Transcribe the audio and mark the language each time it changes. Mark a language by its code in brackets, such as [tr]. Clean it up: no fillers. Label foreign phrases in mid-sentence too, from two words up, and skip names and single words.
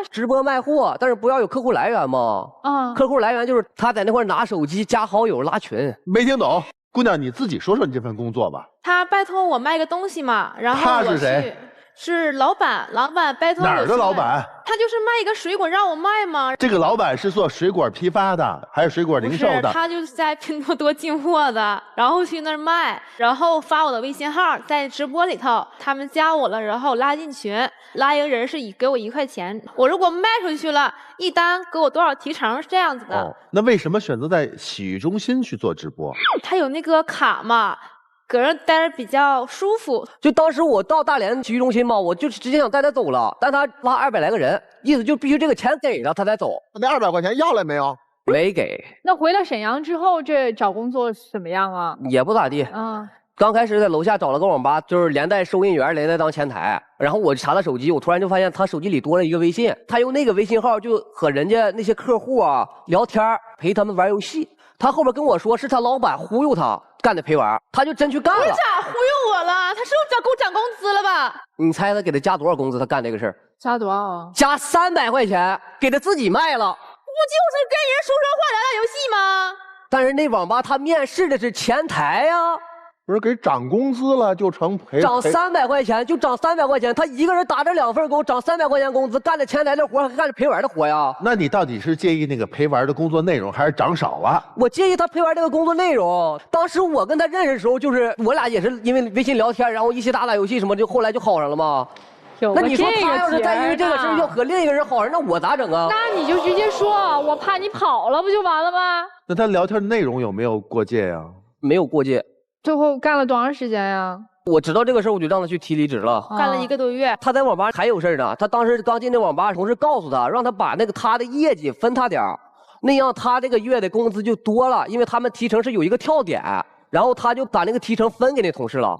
[zh] 直播賣貨，但是不要有客戶來源嘛。客戶來源就是他在那塊拿手機加好友拉群。没聽懂，姑娘你自己說說你這份工作吧。他拜托我賣個東西嘛，然後他是誰？是老板，老板拜托我。哪兒的老板？他就是賣一個水果讓我賣嘛。這個老板是做水果批發的，還是水果零售的？他就是在拼多多進貨的，然後去那兒賣，然後發我的微信號，在直播裡頭，他們加我了，然後拉進群，拉一個人是給我1塊錢，我如果賣出去了，一單給我多少提成，是這樣子的。哦，那為什麼選擇在洗浴中心去做直播？他有那個卡嘛。搁這待着比較舒服。就當時我到大連洗浴中心嘛，我就直接想帶他走了，但他拉200來個人，意思就必須這個錢給了他才走。那200塊錢要了沒有？沒給。那回到沈陽之後，這找工作怎麼樣啊？也不咋地。剛開始在樓下找了個網吧，就是連帶收銀員，連帶當前台。然後我查他手機，我突然就發現他手機裡多了一個微信，他用那個微信號就和人家那些客戶啊聊天，陪他們玩遊戲。他後邊跟我說是他老板忽悠他幹的陪玩，他就真去幹了。你咋忽悠我了？他是不是给我漲工資了吧？你猜他給他加多少工資？他幹這個事兒加多少啊？加300塊錢，給他自己賣了。不就是跟人说说話、打打遊戲嗎？但是那網吧他面試的是前台呀。不是給漲工資了就成陪漲300塊錢就漲300塊錢，他一個人打這2份工，漲300塊錢工資，幹着前台的活還幹着陪玩的活呀？那你到底是介意那個陪玩的工作內容，還是漲少了？我介意他陪玩這個工作內容。當時我跟他認識的時候，就是我倆也是因為微信聊天，然後一起打打遊戲什麼，就後來就好上了嘛。那你說他要是再因為這個事要和另一個人好上，那我咋整啊？那你就直接說，我怕你跑了，不就完了嗎？那他聊天的內容有沒有過界呀？沒有過界。最後幹了多長時間呀？我知道這個事兒，我就讓他去提離職了。幹了1個多月。他在網吧還有事兒呢。他當時剛進那網吧，同事告訴他，讓他把那個他的業績分他點兒，那樣他這個月的工資就多了，因為他們提成是有一個跳點，然後他就把那個提成分給那同事了。